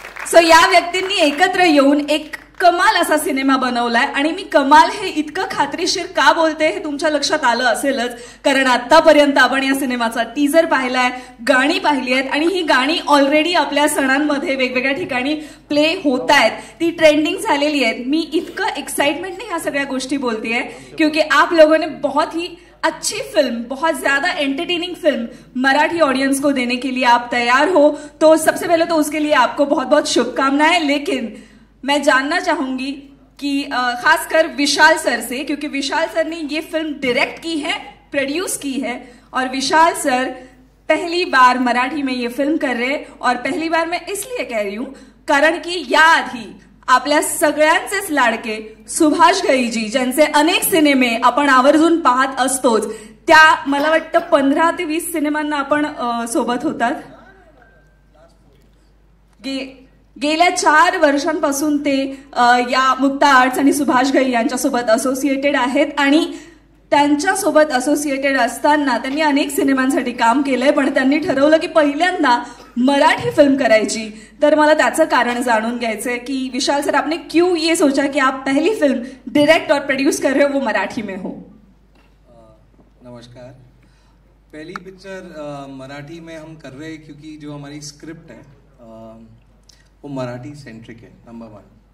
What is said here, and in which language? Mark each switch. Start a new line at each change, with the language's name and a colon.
Marathi: So या व्यक्तींनी एकत्र येऊन एक कमाल असा सिनेमा बनवलाय. आणि मी कमाल हे इतकं खात्रीशीर का बोलते हे तुमच्या लक्षात आलं असेलच, कारण आतापर्यंत आपण या सिनेमाचा टीजर पाहिलाय, गाणी पाहिली आहेत आणि ही गाणी ऑलरेडी आपल्या सणांमध्ये वेगवेगळ्या ठिकाणी प्ले होत आहेत, ती ट्रेंडिंग झालेली आहेत. मी इतकं एक्साइटमेंटने ह्या सगळ्या गोष्टी बोलतेय
Hindi: क्योंकि आप लोगों ने बहुत ही अच्छी फिल्म, बहुत ज्यादा एंटरटेनिंग फिल्म मराठी ऑडियंस को देने के लिए आप तैयार हो. तो सबसे पहले तो उसके लिए आपको बहुत बहुत शुभकामनाएं. लेकिन मैं जानना चाहूंगी कि खासकर विशाल सर से, क्योंकि विशाल सर ने ये फिल्म डायरेक्ट की है, प्रोड्यूस की है और विशाल सर पहली बार मराठी में ये फिल्म कर रहे. और पहली बार मैं इसलिए कह रही हूं
Marathi: कारण की याआधी आपल्या सगळ्यांचेच लाडके सुभाष घईजी, ज्यांचे अनेक सिनेमे आपण आवर्जून पाहत असतोच, त्या मला वाटतं 15 ते 20 सिनेमांना आपण सोबत होतात. गेल्या 4 वर्षांपासून ते या मुक्ता आर्ट्स आणि सुभाष घई यांच्यासोबत असोसिएटेड आहेत. आणि त्यांच्यासोबत असोसिएटेड असताना त्यांनी अनेक सिनेमांसाठी काम केलंय, पण त्यांनी ठरवलं की पहिल्यांदा मराठी फिल्म करायची. तर मला त्याचं कारण जाणून घ्यायचंय की विशाल सर,
Hindi: आपने क्यों ये सोचा कि आप पहली फिल्म डायरेक्ट और प्रोड्यूस कर रहे हो वो मराठी में हो? नमस्कार. पहली पिक्चर मराठी में हम कर रहे हैं क्योंकि जो हमारी स्क्रिप्ट है वो मराठी सेंट्रिक है, नंबर 1.